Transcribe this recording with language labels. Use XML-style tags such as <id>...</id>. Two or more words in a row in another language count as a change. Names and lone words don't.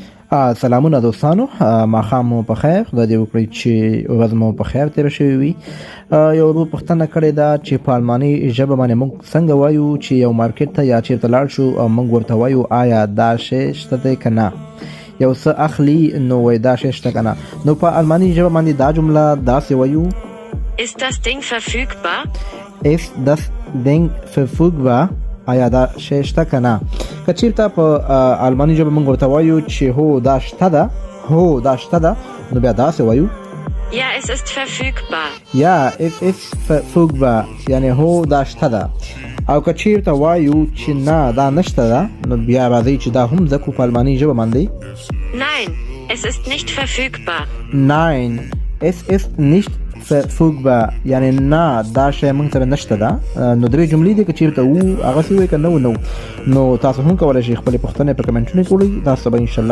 <ps>سلامونه دوستانو ماښام مو په خیر خدای دې وکړي چې ورځ مو په خیر تېره شوې وي یو ورو پوښتنه کړې ده چې په الماني ژبه باندې موږ څنګه وایو چې یو مارکیټ ته یا چیرته لاړ شو او موږ ورته وایو آیا دا شی شته دی که نه یو څه اخلي نو وایي دا شی شته که نه نو په الماني ژبه باندې دا جمله داسې وایو</ps> <de>Ist das Ding verfügbar? Ist das Ding verfügbar</de> <ps>آیا دا شی شته که نه که چیرته په الماني ژبه موږ ورته وایو چې هو دا شته ده هو دا شته ده نو بیا داسې وایو</ps> <de>Ja, es ist verfügbar.</de> <ps>یا</ps> <de>es ist verfügbar</de> <ps>یعنی هو دا شته ده او که چیرته وایو چې نه دا نشته ده نو بیا راځئ چې دا هم زده کړو په الماني ژبه باندې</ps> <de>Nein, es ist nicht verfügbar. Nein es ist nicht verfügbar</de> <ps>یعنی نه دا شی موږ سره نشته ده نو درې جملې دي که چیرته وو هغسې وایي که نه نو تاسو هم کولی شئ خپلې پوښتنې په کمنټونو کې وړئ تاسو به انشاءالله</ps>